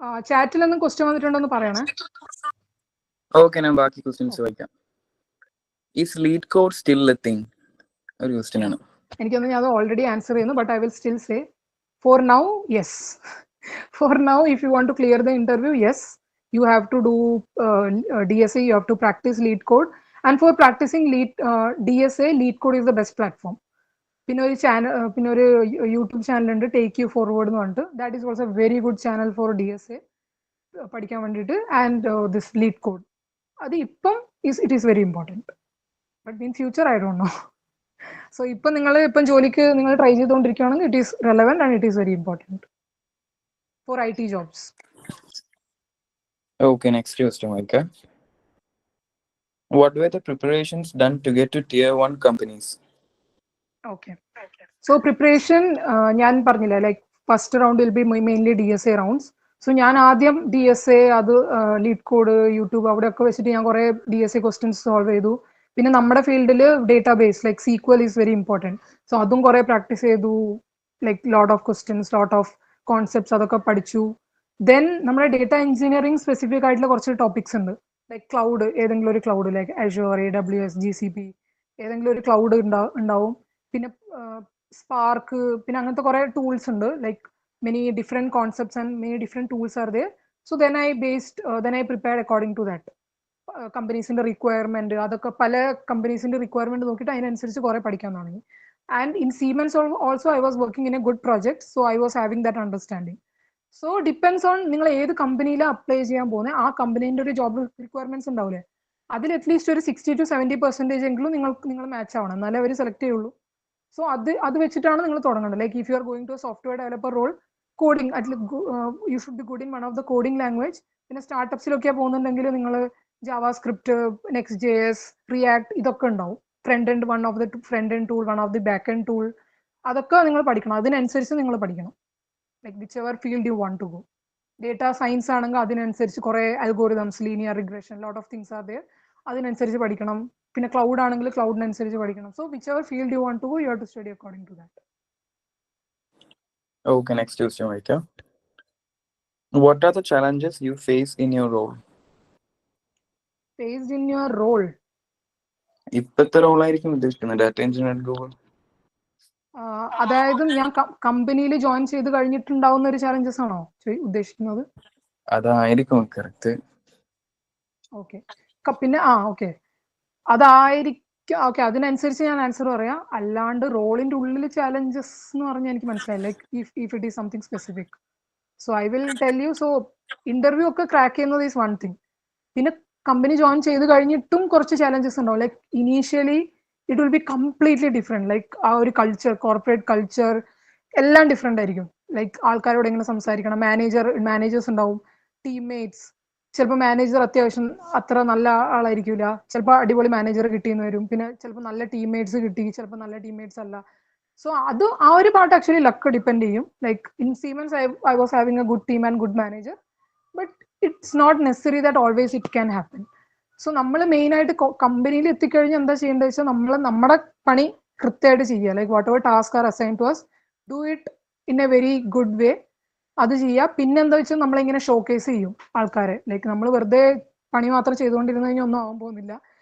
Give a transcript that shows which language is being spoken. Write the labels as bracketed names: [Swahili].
[Malayalam] ചാറ്റിലൊന്നും question വന്നിട്ടുണ്ടോന്ന് പറയണേ. Okay, ഞാൻ ബാക്കി ക്വസ്റ്റ്യൻസ് ചോദിക്കാം. [English] Is lead code still a thing? ഒരു question ആണ്. [Malayalam] എനിക്കൊന്നും ഞാൻ ഓൾറെഡി ആൻസർ ചെയ്യുന്നു, [English] But I will still say for now yes. For now, if you want to clear the interview, yes, you have to do DSA, you have to practice lead code. And for practicing DSA, lead code is the best platform. [Malayalam] പിന്നെ ഒരു channel, പിന്നെ ഒരു YouTube channel ഉണ്ട്, take you forward എന്ന് പറഞ്ഞിട്ട്. [English] that is also very good channel for DSA [Malayalam] പഠിക്കാൻ വേണ്ടിയിട്ട്. [English] and this lead code, [Malayalam] അത് ഇപ്പം [English] It is very important. But in future I don't know. So [Malayalam] ഇപ്പം നിങ്ങൾ ജോലിക്ക് നിങ്ങൾ [English] try [Malayalam] ചെയ്തുകൊണ്ടിരിക്കുകയാണെങ്കിൽ [English] It is relevant and it is very important for IT jobs. Okay, next question, Monica. What were the preparations done to get to tier 1 companies? Okay. So preparation, [Malayalam] ഞാൻ പറഞ്ഞില്ല, [English] like first round will be mainly DSA rounds. [Malayalam] So ഞാൻ ആദ്യം DSA, അത് lead code, YouTube അവിടെ ഒക്കെ വെച്ചിട്ട് ഞാൻ കുറെ DSA ക്വസ്റ്റ്യൻസ് സോൾവ് ചെയ്തു. പിന്നെ നമ്മുടെ ഫീൽഡിൽ [English] Database like sequel is very important. [Malayalam] So അതും കുറെ പ്രാക്ടീസ് ചെയ്തു. [English] like lot of questions, lot of concepts [Malayalam] അതൊക്കെ പഠിച്ചു. ദെൻ നമ്മുടെ ഡേറ്റ എഞ്ചിനീയറിംഗ് സ്പെസിഫിക് ആയിട്ടുള്ള കുറച്ച് ടോപ്പിക്സ് ഉണ്ട്. ലൈക്ക് ക്ലൗഡ്, ഏതെങ്കിലും ഒരു cloud like Azure, AWS, GCP, ഏതെങ്കിലും ഒരു ക്ലൗഡ് ഉണ്ടാവും. പിന്നെ സ്പാർക്ക്, പിന്നെ അങ്ങനത്തെ കുറെ ടൂൾസ് ഉണ്ട്. [English] Like many different concepts and many different tools are there. So then I prepared according to that. [Malayalam] കമ്പനീസിന്റെ requirement, അതൊക്കെ പല കമ്പനീസിന്റെ റിക്വയർമെന്റ് നോക്കിയിട്ട് അതിനനുസരിച്ച് കുറെ പഠിക്കാൻ തുടങ്ങി. [English] And in Siemens also I was working in a good project, so I was having that understanding. [Malayalam] So depends on നിങ്ങൾ ഏത് കമ്പനിയിലാണ് apply ചെയ്യാൻ പോകുന്നത്, ആ കമ്പനീൻ്റെ ഒരു ജോബ് റിക്വയർമെന്റ്സ് ഉണ്ടാവില്ലേ, അതിൽ അറ്റ്ലീസ്റ്റ് ഒരു 60 to 70% എങ്കിലും നിങ്ങൾ മാച്ച് ആവണം, എന്നാലേ അവർ സെലക്ട് ചെയ്യുള്ളൂ. സോ അത് വെച്ചിട്ടാണ് നിങ്ങൾ തുടങ്ങേണ്ടത്. [English] Like if you are going to software developer role, coding you should be good in one of the coding language. [Malayalam] പിന്നെ സ്റ്റാർട്ടപ്സിലൊക്കെ പോകുന്നുണ്ടെങ്കിൽ നിങ്ങൾ JavaScript, Next.js, React ഇതൊക്കെ ഉണ്ടാവും. [English] front end, one of the front end tool, one of the back end tool, [Malayalam] അതൊക്കെ നിങ്ങൾ പഠിക്കണം. അതിനനുസരിച്ച് നിങ്ങൾ പഠിക്കണം. [English] Like whichever field you want to go. [Malayalam] Data science ആണെങ്കിൽ അതിനനുസരിച്ച് കുറെ algorithms, linear regression, [English] lot of things are there, [Malayalam] അതിനനുസരിച്ച് പഠിക്കണം. പിന്നെ ക്ലൗഡ് ആണെങ്കിൽ ക്ലൗഡിനനുസരിച്ച് പഠിക്കണം. [English] So whichever field you want to go, you have to study according to that. Okay, next question, Maika. What are the challenges you face in your role? Faced in your role? [Malayalam] ഇപ്പോഴത്തെ റോളായിരിക്കും ഉദ്ദേശിക്കുന്നത്, data engineer role. അതായത് ഞാൻ കമ്പനിയിൽ join ചെയ്ത് കഴിഞ്ഞിട്ടുണ്ടാവുന്ന ഒരു challenges ആണോ ഉദ്ദേശിക്കുന്നത്? അതായിരിക്കും കറക്റ്റ്. ഓക്കെ, പിന്നെ ഓക്കെ, അതായിരിക്കും. ഓക്കെ, അതിനനുസരിച്ച് ഞാൻ ആൻസർ പറയാം. അല്ലാണ്ട് റോളിന്റെ ഉള്ളിൽ ചാലഞ്ചസ് എന്ന് പറഞ്ഞാൽ എനിക്ക് മനസ്സിലായി. [English] Like if it is something specific, so I will tell you. [Malayalam] So interview ഒക്കെ ക്രാക്ക് ചെയ്യുന്നത് [English] Is one thing. [Malayalam] പിന്നെ കമ്പനി ജോയിൻ ചെയ്ത് കഴിഞ്ഞിട്ടും കുറച്ച് ചാലഞ്ചസ് ഉണ്ടാവും. [English] Like initially it will be completely different. [Malayalam] Like ആ ഒരു കൾച്ചർ, കോർപ്പറേറ്റ് കൾച്ചർ എല്ലാം ഡിഫറെന്റ് ആയിരിക്കും. ലൈക്ക് ആൾക്കാരോട് എങ്ങനെ സംസാരിക്കണം, മാനേജേഴ്സ് ഉണ്ടാവും, ടീംമേറ്റ്സ്. ചിലപ്പോൾ മാനേജർ അത്യാവശ്യം അത്ര നല്ല ആളായിരിക്കില്ല, ചിലപ്പോൾ അടിപൊളി മാനേജർ കിട്ടിയെന്ന് വരും. പിന്നെ ചിലപ്പോൾ നല്ല ടീംമേറ്റ്സ് കിട്ടി, ചിലപ്പോൾ നല്ല ടീംമേറ്റ്സ് അല്ല. സോ അത് ആ ഒരു പാർട്ട് ആക്ച്വലി ലക്ക് ഡിപ്പെൻഡ് ചെയ്യും. [English] Like in Siemens I was having a good team and good manager, but it's not necessary that always it can happen. [Malayalam] So നമ്മൾ മെയിൻ ആയിട്ട് കമ്പനിയിൽ എത്തിക്കഴിഞ്ഞാൽ എന്താ ചെയ്യേണ്ടത് വെച്ചാൽ നമ്മുടെ പണി കൃത്യമായിട്ട് ചെയ്യുക. [English] like whatever task are assign to us, do it in a very good way, [Malayalam] അത് ചെയ്യുക. പിന്നെ എന്താ വെച്ചാൽ നമ്മളിങ്ങനെ ഷോക്കേസ് ചെയ്യും ആൾക്കാരെ. ലൈക്ക് നമ്മൾ വെറുതെ പണി മാത്രം ചെയ്തുകൊണ്ടിരുന്നു കഴിഞ്ഞാൽ ഒന്നും ആവാൻ പോകുന്നില്ല.